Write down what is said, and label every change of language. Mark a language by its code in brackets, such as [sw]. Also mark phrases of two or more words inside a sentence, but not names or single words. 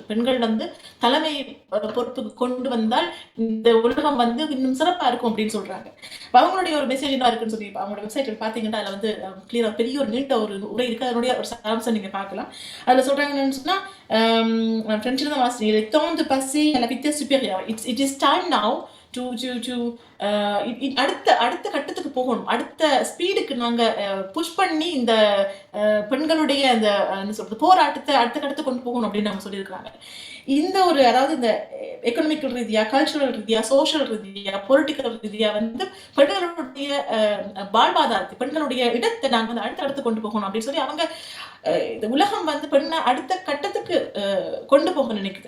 [ta] பெண்கள் வந்து தலைமை பொறுப்புக்கு கொண்டு வந்தால் இந்த உலகம் வந்து இன்னும் சிறப்பா இருக்கும் அப்படின்னு சொல்றாங்க. அவங்களுடைய ஒரு மெசேஜ் என்ன இருக்குன்னு சொல்லி அவங்களோட வெப்சைட்ல பாத்தீங்கன்னா அதுல வந்து கிளியரா பெரிய ஒரு நீண்ட ஒரு உரை இருக்கு. அதனுடைய ஒரு சாராம்சம் நீங்க பார்க்கலாம். அதுல சொல்றாங்கன்னு சொன்னா, பிரெஞ்சில் தான் வாசிங்க, [fr] temps de passer à la vitesse supérieure, [en] it is time now to [ta] அடுத்த கட்டத்துக்கு போகணும், அடுத்த ஸ்பீடுக்கு நாங்க புஷ் பண்ணி இந்த பெண்களுடைய அந்த என்ன சொல்றது போராட்டத்தை அடுத்த கட்டத்துக்கு கொண்டு போகணும் அப்படின்னு அவங்க சொல்லியிருக்கிறாங்க. இந்த ஒரு அதாவது இந்த எக்கனாமிக்கல் ரீதியா, கல்ச்சுரல் ரீதியா, சோஷியல் ரீதியா, பொலிட்டிக்கல் ரீதியா வந்து பெண்களுடைய வாழ்வாதாரத்தை, பெண்களுடைய இடத்தை நாங்க வந்து அடுத்த கொண்டு போகணும் அப்படின்னு சொல்லி அவங்க இந்த உலகம் வந்து பெண்ணை அடுத்த கட்டத்துக்கு கொண்டு போக நினைக்குது.